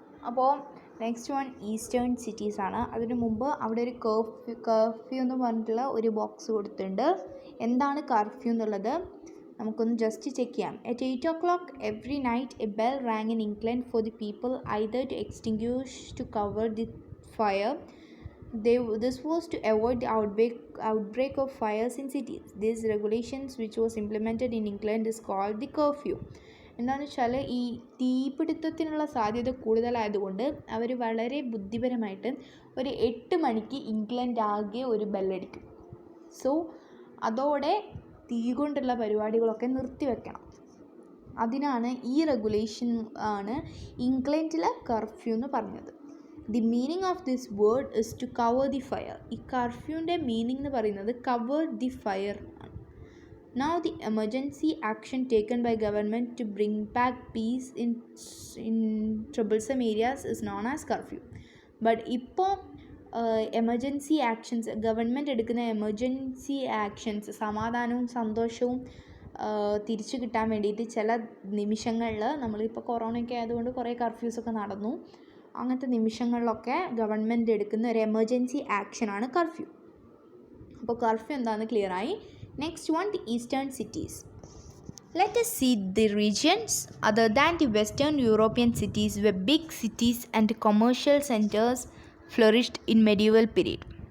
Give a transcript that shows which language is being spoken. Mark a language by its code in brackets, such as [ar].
[ml] അപ്പോൾ next one eastern cities ആണ്. അതിനു മുമ്പ് അവിടെ ഒരു കർഫ്യൂ എന്ന് പറഞ്ഞിട്ടുള്ള ഒരു ബോക്സ് കൊടുത്തിട്ടുണ്ട്. എന്താണ് കർഫ്യൂ എന്നുള്ളത് നമുക്കൊന്ന് ജസ്റ്റ് ചെക്ക് ചെയ്യാം. [en] At 8 o'clock every night a bell rang in England for the people either to extinguish to cover the fire. This was to avoid the outbreak of fires in cities. These regulations which was implemented in England is called the curfew. [ml] എന്താണെന്ന് വെച്ചാൽ ഈ തീപിടുത്തത്തിനുള്ള സാധ്യത കൂടുതലായതുകൊണ്ട് അവർ വളരെ ബുദ്ധിപരമായിട്ട് ഒരു 8 മണിക്ക് England ആകെ ഒരു ബെല്ലടിക്കും. സോ അതോടെ തീ കൊണ്ടുള്ള പരിപാടികളൊക്കെ നിർത്തിവെക്കണം. അതിനാണ് ഈ റെഗുലേഷൻ ആണ് ഇംഗ്ലണ്ടിലെ കർഫ്യൂ എന്ന് പറഞ്ഞത്. [en] The meaning of this word is to cover the fire. [ml] ഈ കർഫ്യൂൻ്റെ മീനിങ് എന്ന് പറയുന്നത് കവർ ദി ഫയർ ആണ്. [en] Now the emergency action taken by government to bring back peace in troublesome areas is known as curfew. [ml] But ഇപ്പോൾ emergency actions government എടുക്കുന്ന emergency actions സമാധാനവും സന്തോഷവും തിരിച്ചു കിട്ടാൻ വേണ്ടിയിട്ട് ചില നിമിഷങ്ങളിൽ നമ്മളിപ്പോൾ കൊറോണയൊക്കെ ആയതുകൊണ്ട് കുറേ കർഫ്യൂസൊക്കെ നടന്നു. അങ്ങനത്തെ നിമിഷങ്ങളിലൊക്കെ ഗവൺമെൻറ് എടുക്കുന്ന ഒരു എമർജൻസി ആക്ഷനാണ് കർഫ്യൂ. അപ്പോൾ കർഫ്യൂ എന്താണെന്ന് ക്ലിയറായി. [en] Next one, the eastern cities. Let us see the regions other than the Western European cities where big cities and commercial centers flourished in medieval period.